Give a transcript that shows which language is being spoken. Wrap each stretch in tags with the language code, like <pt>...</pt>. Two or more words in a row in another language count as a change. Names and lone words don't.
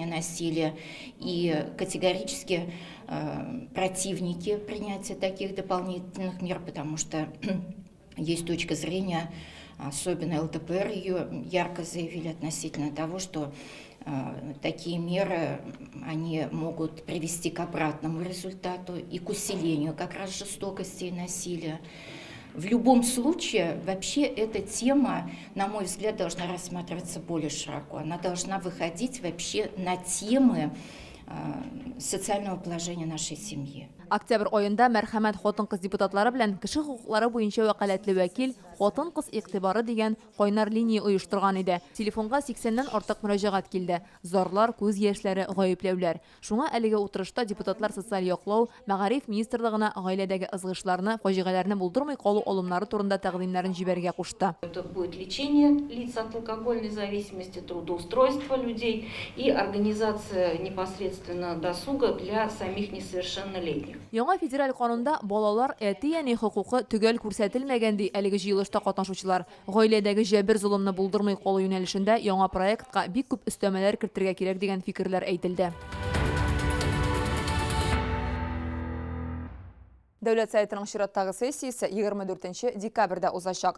<ru>насилие, и категорически противники принятия таких дополнительных мер, потому что есть точка зрения, особенно ЛДПР ее ярко заявили относительно того, что такие меры, они могут привести к обратному результату и к усилению как раз жестокости и насилия. В любом случае, вообще эта тема, на мой взгляд, должна рассматриваться более широко. Она должна выходить вообще на темы социального положения нашей семьи.</ru> <tt>Октябрь айында Мәрхәмәт хатын-кыз депутатлары белән кеше хукуклары буенча вәкаләтле вәкил хатын-кыз игътибары дигән кайнар линия оештырган иде. Телефонга 80-нән артык мөрәҗәгать килде. Зарлар, күз яшьләре, гаепләүләр. Шуңа әлеге утырышта депутатлар социаль яклау, мәгариф министрлыгына гаиләдәге ызгышларны, фаҗигаләрне булдырмый калу алымнары турында тәкъдимнәрен җибәргә кушты.</tt> <ru>Это будет лечение лиц от алкогольной зависимости, трудоустройство людей и организация непосредственно досуга для самих несовершеннолетних.</ru> <tt>Яңа федераль канунда балалар әти-әни хокукы төгәл күрсәтелмәгән ди әлеге җыелышта катнашучылар. Гаиләдәге җәбер золымны булдырмый калу юнәлешендә яңа проектка бик күп өстәмәләр кертергә кирәк дигән фикерләр әйтелде. Дәүләт Советының чираттагы сессиясе 24 декабрьдә узачак.</tt>